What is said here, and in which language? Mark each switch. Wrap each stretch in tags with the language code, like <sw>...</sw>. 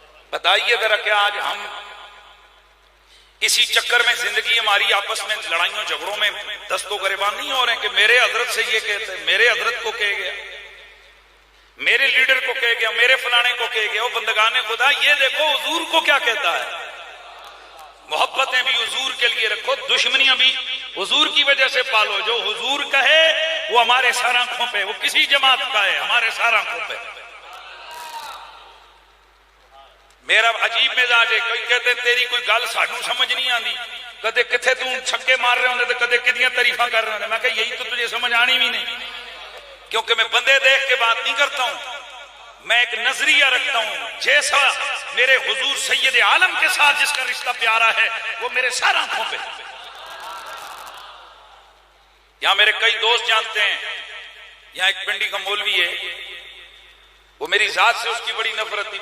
<ur>بتائیے ذرا کیا آج ہم اسی چکر میں زندگی ہماری آپس میں لڑائیوں جھگڑوں میں دست و گریبان نہیں ہو رہے ہیں کہ میرے حضرت سے یہ کہتے ہیں، میرے حضرت کو کہے گیا، میرے لیڈر کو کہے گیا، میرے فلانے کو کہے گیا. وہ بندگان خدا یہ دیکھو حضور کو کیا کہتا ہے. محبتیں بھی حضور کے لیے رکھو، دشمنیاں بھی حضور کی وجہ سے پالو. جو حضور کہے وہ ہمارے سر آنکھوں پہ، وہ کسی جماعت کا ہے ہمارے سر آنکھوں پہ. میرا عجیب مزاج ہے،</ur> <pa>کوئی کہتے تیری کوئی گل سانو سمجھ نہیں آتی، کدے کتھے تو چھکے مار رہے ہوندے تے کدے کدیاں تعریفاں کر رہے ہوندے.</pa> <ur>میں کہ یہی تو تجھے سمجھ آنی بھی نہیں، کیونکہ میں بندے دیکھ کے بات نہیں کرتا ہوں، میں ایک نظریہ رکھتا ہوں. جیسا میرے حضور سید عالم کے ساتھ جس کا رشتہ پیارا ہے وہ میرے سر آنکھوں پہ. یہاں میرے کئی دوست جانتے ہیں، یہاں ایک پنڈی کا مولوی ہے، وہ میری ذات سے اس کی بڑی نفرت تھی.</ur>